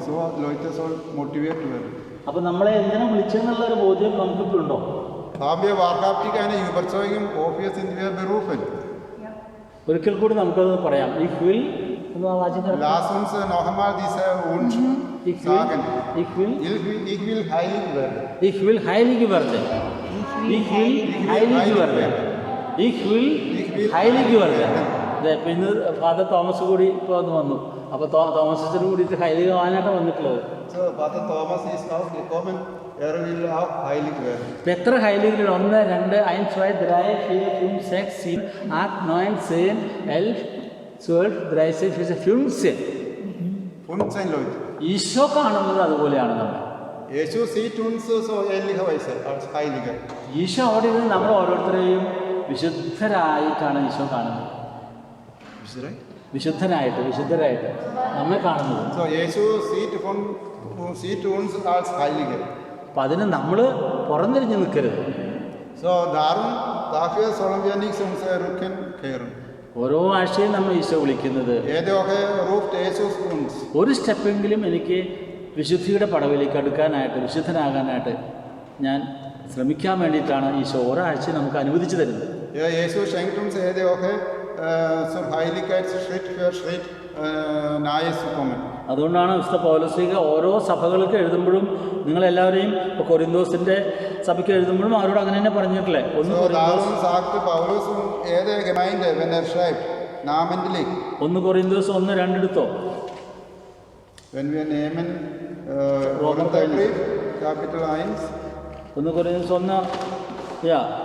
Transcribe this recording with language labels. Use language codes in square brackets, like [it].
[de] So, Leute sollen motiviert werden. [ml] അപ്പോൾ നമ്മളെ എന്തിനാ വിളിച്ചെന്നുള്ളൊരു ബോധ്യം നമുക്കിപ്പോൾ ഉണ്ടോ? [de] Haben wir wahrhaftig eine Überzeugung, wofür sind wir berufen? [ml] ഒരിക്കൽ കൂടി നമുക്കത് പറയാം. [de] Ich will, Lass uns noch einmal diese Wunsch sagen. Ich will heilig werden. Ich will heilig werden. Ich will heilig werden. Ich will heilig werden. [ml] പിന്നെ father Thomas കൂടി ഇപ്പോൾ വന്നു. അപ്പോൾ തോമസിന് കൂടിയിട്ട് ഹൈലിക ആവാനായിട്ട് വന്നിട്ടുള്ളത്. [de] So, Father Thomas ist auch gekommen. will auch heilig werden. [ml] എത്ര ഹൈലികളുണ്ട്? 1, 2, 1, 2, 3, 4, 5, 6, 7, 8, 9, 10, 11, 12, 13, 14, [de] 15 Leute. [ml] ഈശോ കാണുന്നത് അതുപോലെയാണ് നമ്മൾ. [de] Jesus sieht uns so ähnlicherweise als Heilige. [ml] Isho അവിടെ ഇരുന്ന് നമ്മൾ ഓരോരുത്തരെയും വിശുദ്ധരായിട്ടാണ് ഈശോ കാണുന്നത്. വിശുദ്ധരായിട്ട് നമ്മെ കാണുന്നത്. [de] So, Jesus sieht uns als Heilige. [ml] അപ്പം അതിന് നമ്മൾ പുറംതിരിഞ്ഞ് നിൽക്കരുത്. [de] So, dafür sollen wir nicht unsere Rücken kehren. [ml] ഓരോ ആഴ്ചയും നമ്മൾ ഈശോ വിളിക്കുന്നത്, [de] Jede Woche ruft Jesus uns. [ml] ഒരു സ്റ്റെപ്പെങ്കിലും എനിക്ക് വിശുദ്ധിയുടെ പടവിലേക്ക് അടുക്കാനായിട്ട്, വിശുദ്ധനാകാനായിട്ട് ഞാൻ ശ്രമിക്കാൻ വേണ്ടിയിട്ടാണ് ഈശോ ഓരോ ആഴ്ചയും നമുക്ക് അനുവദിച്ചു തരുന്നത്. [de] Ja, Jesus schenkt uns jede Woche zur Heiligkeit Schritt für Schritt nahe zu kommen. [ml] അതുകൊണ്ടാണ് വിശുദ്ധ പൗലോസ്ലീഹ ഓരോ സഭകൾക്ക് എഴുതുമ്പോഴും നിങ്ങളെല്ലാവരെയും ഇപ്പോൾ കൊരിന്തോസിൻ്റെ സഭയ്ക്ക് എഴുതുമ്പോഴും അവരോട് അങ്ങനെ തന്നെ പറഞ്ഞിട്ടില്ലേ? [de] Darum sagte Paulus jeder Gemeinde, wenn schreibt, namentlich. [ml] 1 Korinthos 1-2 എടുത്തോ. [de] Wenn wir nehmen Korintherbrief, Kapitel 1. [ml] 1 Korinthos 1, ja.